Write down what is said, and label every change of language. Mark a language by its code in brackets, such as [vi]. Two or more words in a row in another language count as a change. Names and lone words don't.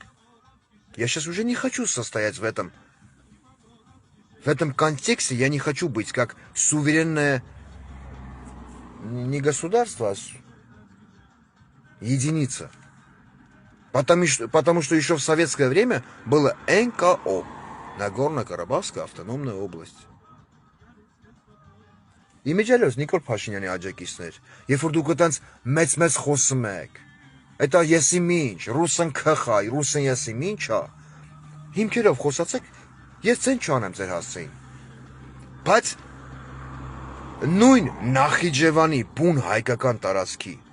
[ru] Я сейчас уже не хочу состоять в этом контексте, я не хочу быть как суверенное, не государство, а единица. Потому что еще в советское время было НКО, Нагорно-Карабахская автономная область. [hy] Իմիջիայլոց Նիկոլ Փաշինյանի աջակիցներ, երբ որ դուք այտենց մեծ խոսում եք, դա եսի ինչ, ռուսն քխայ, ռուսն եսի ինչ, հիմքերով խոսացեք, ես ցեն չանեմ ձեր հասցեին։ Բայց նույն Նախիջևանի բուն հայկական տարածքի